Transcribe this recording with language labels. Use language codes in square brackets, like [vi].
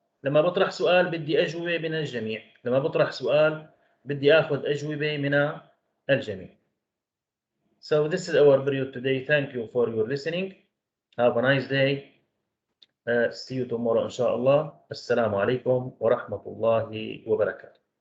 [ar] لما بطرح سؤال بدي أجوبة من الجميع، لما بطرح سؤال بدي أخذ أجوبة من الجميع. [en] So this is our period today. Thank you for your listening. Have a nice day. See you tomorrow إن شاء الله. [ar] السلام عليكم ورحمة الله وبركاته.